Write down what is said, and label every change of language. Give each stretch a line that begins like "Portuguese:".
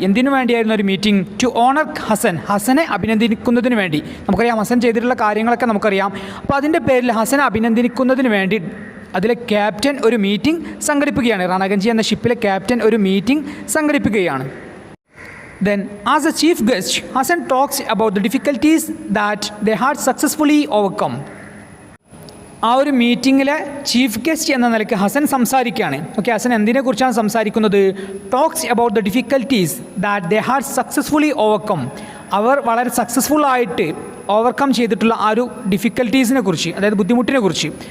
Malayalam: എന്തിനു വേണ്ടിയായിരുന്നു ഒരു മീറ്റിംഗ്?
English: to honour Hasan,
Malayalam: ഹസനെ അഭിനന്ദിക്കുന്നതിന് വേണ്ടി. നമുക്കറിയാം ഹസൻ ചെയ്തിട്ടുള്ള കാര്യങ്ങളൊക്കെ നമുക്കറിയാം. അപ്പോൾ അതിൻ്റെ പേരിൽ ഹസനെ അഭിനന്ദിക്കുന്നതിന് വേണ്ടി അതിലെ ക്യാപ്റ്റൻ ഒരു മീറ്റിംഗ് സംഘടിപ്പിക്കുകയാണ്. രണഗഞ്ചി എന്ന ഷിപ്പിലെ ക്യാപ്റ്റൻ ഒരു meeting സംഘടിപ്പിക്കുകയാണ്.
English: Then, as a chief guest, Hassan talks about the difficulties that they had successfully overcome.
Malayalam: ആ ഒരു മീറ്റിങ്ങിലെ ചീഫ് ഗസ്റ്റ് എന്ന നിലയ്ക്ക് ഹസൻ സംസാരിക്കുകയാണ്. ഓക്കെ, ഹസൻ എന്തിനെക്കുറിച്ചാണ് സംസാരിക്കുന്നത്?
English: Talks about the difficulties that they had successfully overcome.
Malayalam: അവർ വളരെ സക്സസ്ഫുള്ളായിട്ട് ഓവർകം ചെയ്തിട്ടുള്ള ആ ഒരു ഡിഫിക്കൽട്ടീസിനെ കുറിച്ച്, അതായത് ബുദ്ധിമുട്ടിനെ കുറിച്ച്.